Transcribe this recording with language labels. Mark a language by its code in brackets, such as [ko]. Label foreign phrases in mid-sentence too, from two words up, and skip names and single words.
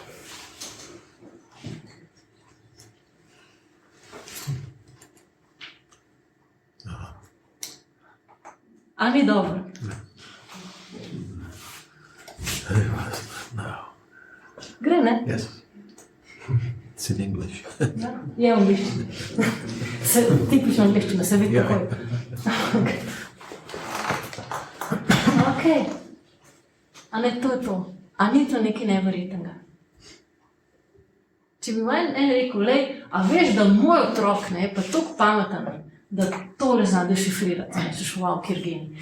[sl] A ni dobro? Gre, ne? [en] Yes. It's in English. [sl] Je angliščina. Tipično angliščina, se vidi takoj. Ok. A ne, to je to. A ni to nekaj neverjetnega? Če bi en rekel, lej, a veš, da moj otrok je pa toliko pameten, da tole zna dešifrirati, rečeš, wow, kjer genij.